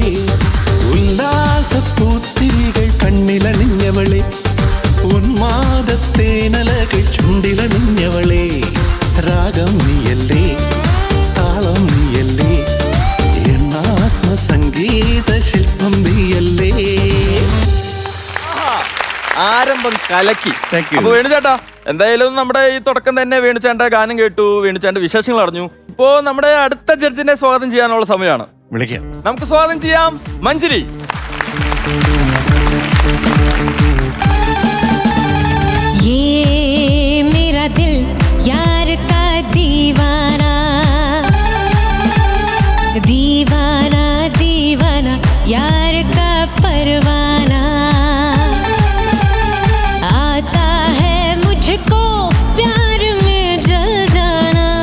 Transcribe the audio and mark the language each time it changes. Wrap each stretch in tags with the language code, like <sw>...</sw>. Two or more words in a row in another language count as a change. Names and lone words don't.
<ml>ഉല്ലാസപ്പൂത്തിരികൾ കണ്ണിലണിഞ്ഞവളെ, ഉന്മാദത്തേനലകൾ ചുണ്ടിലണിഞ്ഞവളെ, രാഗം നീയല്ലേ, താളം നീയല്ലേ, എന്നാത്മസംഗീത ശില്പം നീയല്ലേ. ആരംഭം കലക്കി. അപ്പൊ വേണുചേട്ടാ, എന്തായാലും നമ്മുടെ ഈ തുടക്കം തന്നെ വേണുചേട്ടന്റെ ഗാനം കേട്ടു, വേണുചേട്ടന്റെ വിശേഷങ്ങൾ അറിഞ്ഞു. ഇപ്പോ നമ്മുടെ അടുത്ത ജഡ്ജിനെ സ്വാഗതം ചെയ്യാനുള്ള സമയമാണ്. വിളിക്കാം. നമുക്ക് സ്വാഗതം ചെയ്യാം മഞ്ജരി.</ml> <hi>दीवाना दीवाना यार का परवाना, आता है मुझको प्यार में जल जाना,</hi>